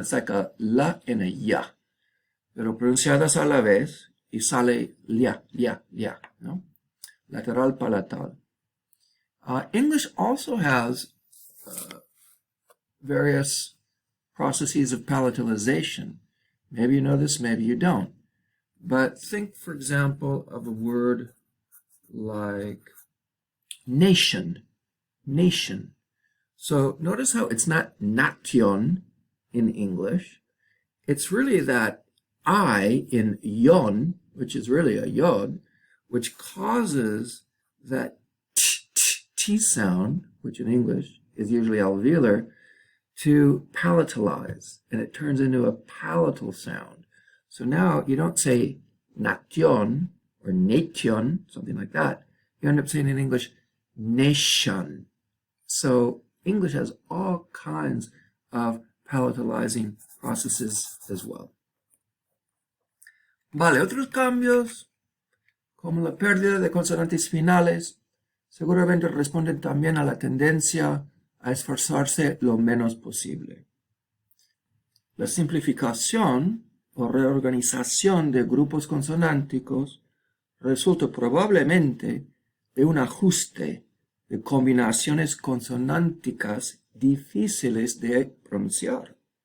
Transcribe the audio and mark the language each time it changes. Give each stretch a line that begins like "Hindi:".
English: It's like a la and a ya,
Spanish: pero pronunciadas a la vez y sale lia, ¿no?
English: Lateral palatal. English also has various processes of palatalization. Maybe you know this, maybe you don't. But think, for example, of a word like nation. So notice how it's not nation in English. It's really that I in yon, which is really a yod, which causes that t sound, which in English is usually alveolar, to palatalize, and it turns into a palatal sound. So now you don't say nation or nation, something like that. You end up saying in English nation. So English has all kinds of palatalizing processes as well.
Spanish: Vale, otros cambios, como la pérdida de consonantes finales, seguramente responden también a la tendencia a esforzarse lo menos posible. La simplificación o reorganización de grupos consonánticos resulta probablemente de un ajuste de combinaciones consonánticas difíciles de pronunciar.